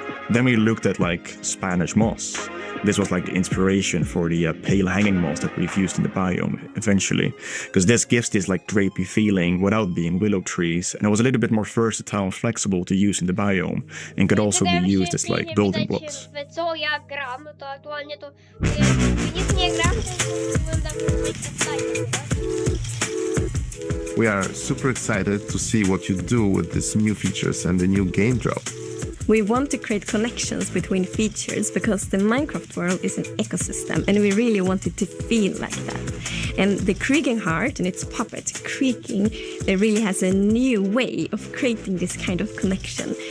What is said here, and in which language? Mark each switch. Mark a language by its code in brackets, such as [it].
[en] Then we looked at like Spanish moss. This was like the inspiration for the pale hanging moss that we've used in the biome eventually, because this gives this like drapey feeling without being willow trees, and it was a little bit more versatile and flexible to use in the biome, and could also be used as like building blocks. [pl] Co ja gram, to aktualnie to nic nie gram, to oglądam [en] We are super excited to see what you do with these new features and the new game drop. We want to create connections between features because the Minecraft world is an ecosystem and we really want it to feel like that. And the creaking heart and its puppet creaking, it really has a new way of creating this kind of connection.